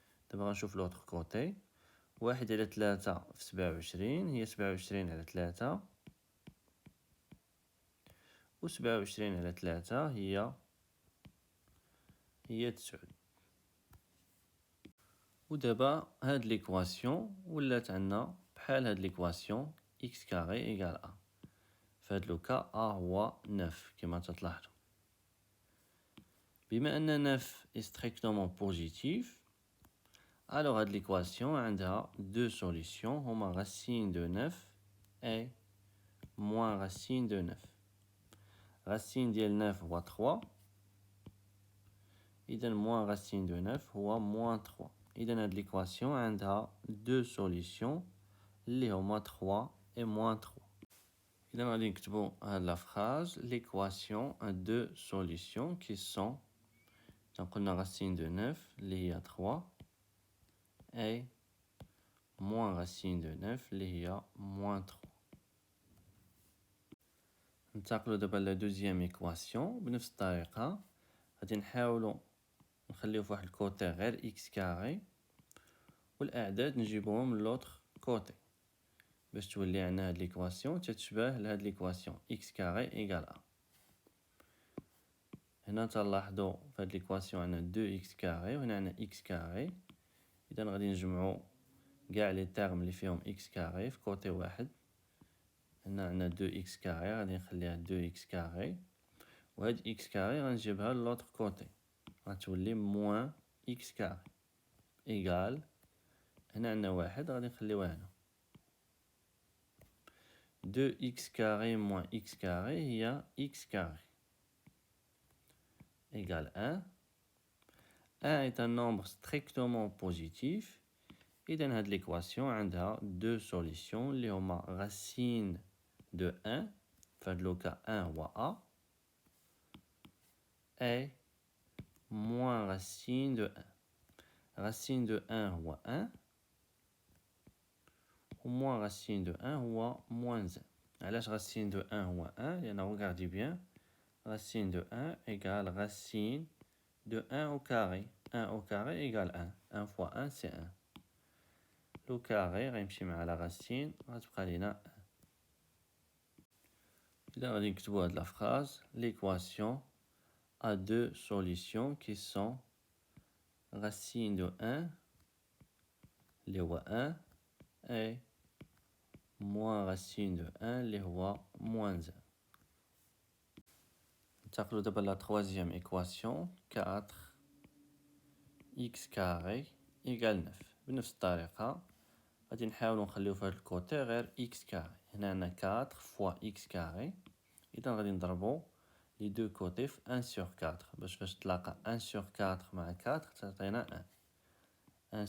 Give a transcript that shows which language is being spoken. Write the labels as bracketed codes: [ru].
[ar] دابا غنشوف لوطخ كوتي 1 على 3 في 27 هي 27 على 3 و 27 على 3 هي 9. و دابا هاد ليكواسيون ولات عندنا بحال هاد ليكواسيون إكس كاري إيكال أ. في هاد لو كا أ هو 9 كما تلاحظوا. [fr] بما أن 9 est strictement positif alors هاد l'équation عندها deux solutions هما racine de 9 et moins racine de 9. racine ديال 9 هو 3 إذا moins racine de 9 هو moins 3. [ar] إذا هاد l'équation عندها deux solutions اللي هما 3 et moins 3. [fr] إذا غادي نكتبو هاد la phrase l'équation a deux solutions qui sont قلنا racine de 9 اللي هي 3 et moins racine de 9 اللي هي moins 3. [ar] ننتقلوا دابا لا دوزيام ايكواسيون بنفس الطريقه. غادي نحاولوا نخليو في واحد الكوتي غير اكس كاري والاعداد نجيبوهم من لوطر كوتي باش تولي عندنا هاد ليكواسيون تتشبه لهاد ليكواسيون اكس كاري ايكال ا. هنا تلاحظوا في هاد ليكواسيون عندنا 2 اكس كاري وهنا عندنا اكس كاري. اذا غادي نجمعوا كاع لي تيرم اللي فيهم اكس كاري في كوتي واحد. هنا عندنا 2 اكس كاري غادي نخليها 2 اكس كاري وهاد اكس كاري غنجيبها للوطر كوتي غتولي موان اكس كاري ايكال هنا عندنا واحد غادي نخليوها هنا 2 اكس كاري موان اكس كاري هي اكس كاري ايكال 1. [fr] 1 est un nombre strictement positif. [ar] إذا هاد ليكواسيون عندها دو سوليسيون اللي هما racine de 1 فهاد لو كا 1 هو A et moins racine de 1. [fr] racine de 1 هو 1 و moins racine de 1 هو moins 1. علاش racine de 1 هو 1 لأن regardez bien racine de 1 égale racine de 1 au carré. 1 au carré égale 1. 1 fois 1 c'est 1. [ar] لو كاري غيمشي مع لا راسين غتبقى لينا 1. [fr] إذا غادي نكتبو هاد لا فراز l'équation a deux solutions qui sont racine de 1 اللي هو 1 et moins racine de 1 اللي هو moins 1. ننتقلو دابا لا troisième équation 4 x carré égale 9. [ar] بنفس الطريقة غادي نحاولو نخليو في هاد الكوتي غير x كاري. هنا عندنا 4 فوا x كاري. إذا غادي نضربو لي دو كوتي في 1 sur 4 باش تلاقى 1 sur 4 مع 4 تعطينا 1.